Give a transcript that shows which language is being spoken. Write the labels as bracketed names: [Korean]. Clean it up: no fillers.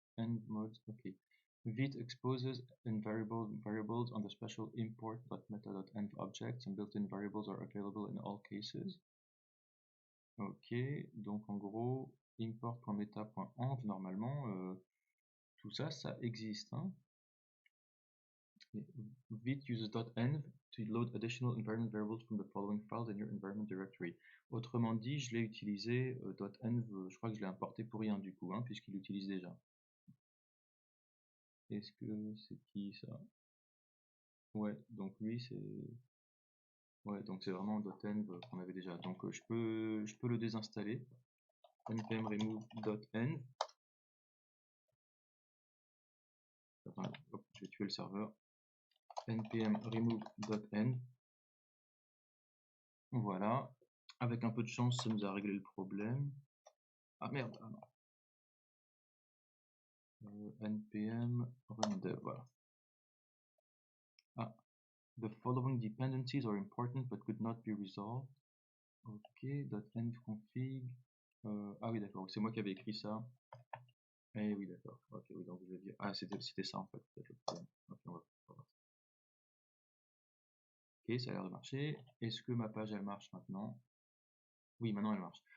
[English] End mode, ok. Vite exposes variables on the special import.meta.env objects and built-in variables are available in all cases. [French] Ok, donc en gros, import.meta.env, normalement, tout ça, ça existe. Hein. [English] Vite uses .env to load additional environment variables from the following files in your environment directory. [French] Autrement dit, je l'ai utilisé, .env, je crois que je l'ai importé pour rien du coup, hein, puisqu'il l'utilise déjà. Est-ce que c'est qui ça? Ouais, donc lui c'est... Ouais, donc c'est vraiment .env qu'on avait déjà. Donc je peux le désinstaller. npm remove .env. Enfin, hop, je vais tuer le serveur. npm remove.env. Voilà. Avec un peu de chance, ça nous a réglé le problème. Ah merde, ah non. npm rundev, voilà. [English] Ah, the following dependencies are important but could not be resolved. Ok, .env config. [French] Ah oui, d'accord, c'est moi qui avais écrit ça. Eh oui, d'accord. Ok, oui, donc je vais dire. Ah, c'était ça en fait, peut-être le problème. Ok, on va voir. Ok, ça a l'air de marcher. Est-ce que ma page elle marche maintenant? Oui, maintenant elle marche.